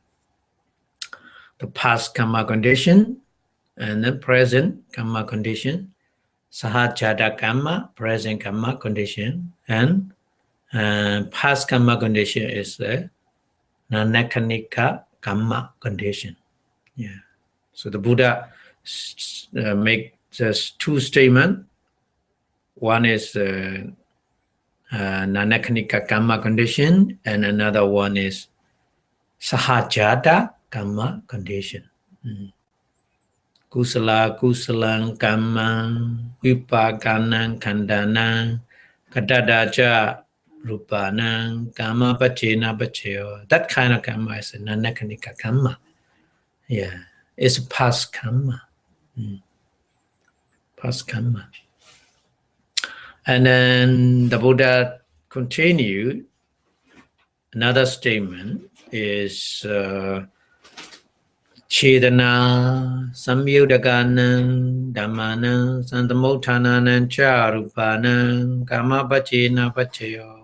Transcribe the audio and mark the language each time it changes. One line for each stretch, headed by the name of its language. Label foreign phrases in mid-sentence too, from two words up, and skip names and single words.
English: The past Kamma Condition and the present Kamma Condition,
Pali: Sahajata Kamma,
English: present Kamma Condition, and past Kamma Condition is the Nanakanika Kamma Condition. So the Buddha make just 2 statements. One is Nanakanika Kamma Condition, and another one is Sahajata Kamma Condition.
Pali: Kusala Kusalang Kamma Vipakkanang Khandanang Kadadaja Rūpanang Kamma Pachena Pacheyo.
English: That kind of Kamma is a Nanakanika Kamma. It's past Kamma. Past Kamma. And then the Buddha continued.
Pali: Another statement is Chedana Samyudaganam Dhammanam Santamottananam Cha Rūpanam Kamma Pachena Pacheyo.